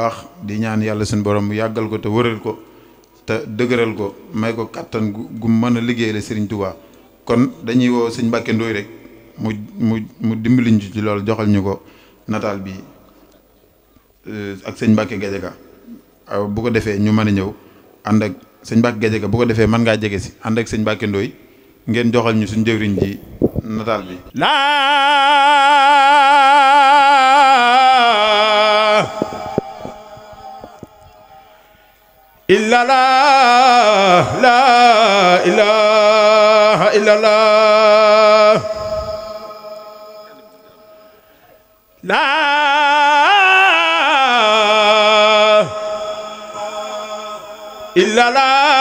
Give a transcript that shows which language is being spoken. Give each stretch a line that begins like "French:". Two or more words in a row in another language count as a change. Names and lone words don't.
Wolof: baax di ñaan yàlla suñu borom yàggal ko te wëral ko te dëgëral ko may ko kattan gu mën a liggéey la Serigne Touba kon dañuy woo sëñ Mbàkke Ndooy rek mu dimbaliñ ci loolu joxal ñu ko nataal bi ak sëñ Mbàkke Gajaga bu ko defee ñu mën a ñëw ànd ak sëñ Mbàkke Gajaga bu ko defee mën ngaa jege si ànd ak sëñ Mbàkke Ndooy ngeen joxal ñu suñ jëwriñ ji nataal bi
Arabic: إلا لا لا إله إلا الله لا إلا لا